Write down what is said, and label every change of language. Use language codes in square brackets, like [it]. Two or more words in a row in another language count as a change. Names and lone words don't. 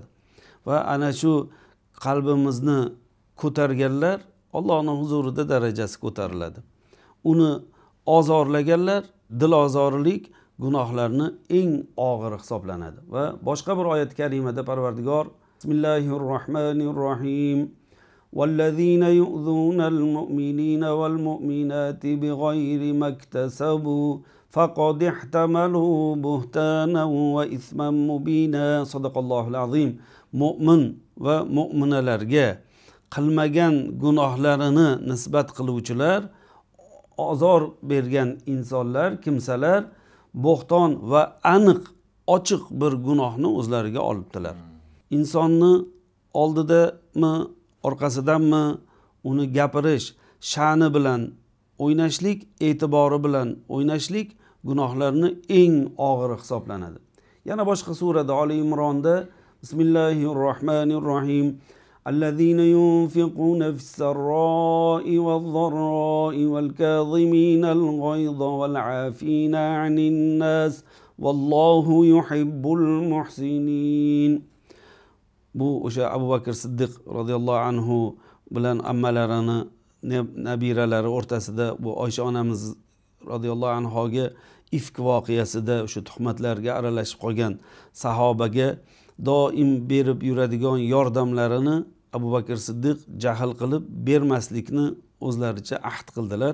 [uz] Va ana shu qalbimizni ko'targanlar Allohning huzurida darajasi ko'tariladi. Uni ozorlaganlar dilozorlik gunohlarni eng og'iri hisoblanadi. Va boshqa bir oyat karimada Parvardigor [ar] بسم الله الرحمن الرحيم والذين يؤذون المؤمنين والمؤمنات بغير ما اكتسبوا فقد احتملوا بهتانا وإثما مبينا صدق الله العظيم. [uz] Mu'min va mu'minalarga qilmagan gunohlarini nisbat qiluvchilar ozor bergan insonlar, kimsalar bo'xton va aniq ochiq bir gunohni o'zlariga olibdilar. Insonni oldidami, orqasidanmi uni gapirish, sha'ni bilan o'ynashlik, e'tibori bilan o'ynashlik gunohlarni eng og'iri hisoblanadi. Yana boshqa surada Ali Imronda [ar] بسم الله الرحمن الرحيم الذين ينفقون في السراء والضراء والكاظمين الغيظ والعافين عن الناس والله يحب المحسنين. [uz] Bu o'sha Abu Bakr Siddiq [ar] رضي الله عنه [uz] bilan ammalarini, nabiralari o'rtasida bu Oysha onamiz [ar] رضي الله عنها [uz] ifk voqeasida o'sha tuhmatlarga aralashib qolgan sahobaga doim berib yuradigan yordamlarini Abu Bakr Siddiq jahl qilib bermaslikni o'zlaricha ahd qildilar.